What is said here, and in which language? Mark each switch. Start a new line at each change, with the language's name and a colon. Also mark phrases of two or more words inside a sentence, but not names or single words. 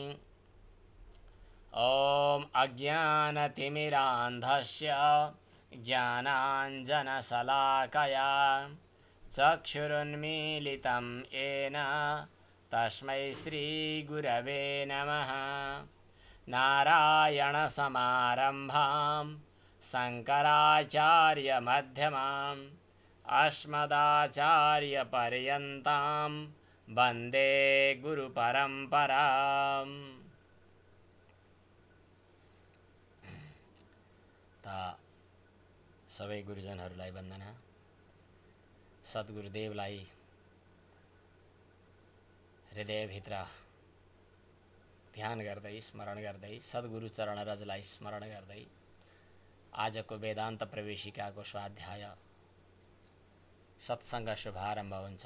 Sanskrit: ॐ अज्ञानतिमिरान्धस्य ज्ञानाञ्जनशलाकया चक्षुरुन्मीलितं येन तस्मै श्रीगुरवे नमः। नारायणसमारम्भां शङ्कराचार्यमध्यमाम् अस्मदाचार्यपर्यन्तां वन्दे गुरुपरम्पराम्।
Nepali: सबै गुरुजनहरूलाई वन्दना। सद्गुरुदेवलाई हृदयभित्र ध्यान गर्दै स्मरण गर्दै सद्गुरु चरण रजलाई स्मरण गर्दै आजको वेदान्त प्रवेशिकाको स्वाध्याय सत्सङ्ग शुभारम्भ हुन्छ।